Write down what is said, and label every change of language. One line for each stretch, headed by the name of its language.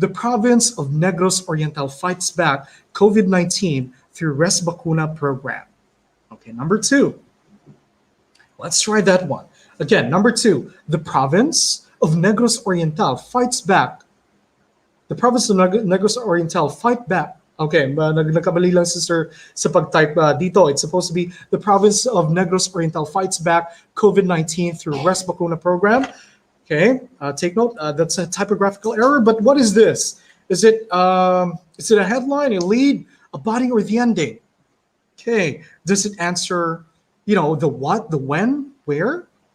English: The province of Negros Oriental fights back COVID-19 through Res Bakuna program. Okay, number 2. Let's try that one. Again, number 2. The province of Negros Oriental fights back. The province of Negros Oriental fight back.
Filipino: Okay, nagkamali lang si sir sa pag-type dito.
English: It's supposed to be the province of Negros Oriental fights back COVID-19 through Res Bakuna program. Okay, take note. That's a typographical error. But what is this? Is it a headline, a lead, a body, or the ending? Okay, does it answer, the what, the when, where?